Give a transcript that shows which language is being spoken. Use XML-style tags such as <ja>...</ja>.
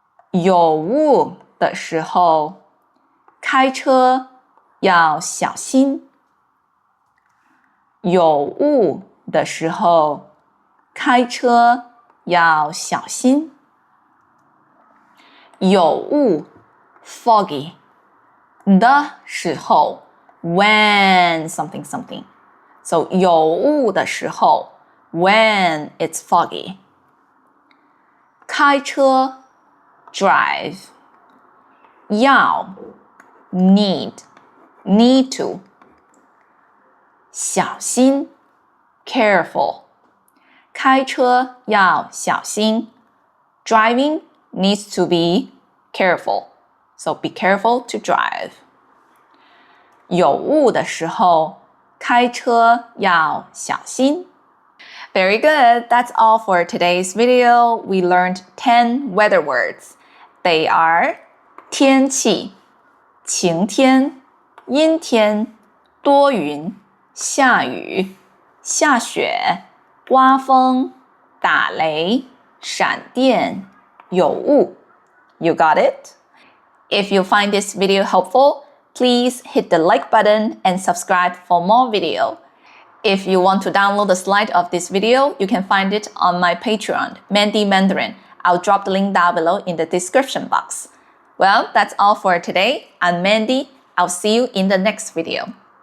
<zh>有雾的时候，开车要小心。有雾的时候，开车要小心。</zh> <en>有雾 foggy 的时候 when something something. So 有雾的时候 when it's foggy. 开车 drive. 要 need to. 小心 careful. 开车要小心 Driving needs to be careful. So be careful to drive.</en> <zh>有雾的时候，开车要小心。</zh> <en>Very good. That's all for today's video. We learned 10 weather words. They are</en> <zh>天气、晴天、阴天、多云、下雨、下雪、刮风、打雷、闪电、有雾。</zh> <en>You got it? If you find this video helpful, please hit the like button and subscribe for more video. If you want to download the slide of this video, you can find it on my Patreon, Mandy Mandarin. I'll drop the link down below in the description box. Well, that's all for today. I'm Mandy. I'll see you in the next video.</en>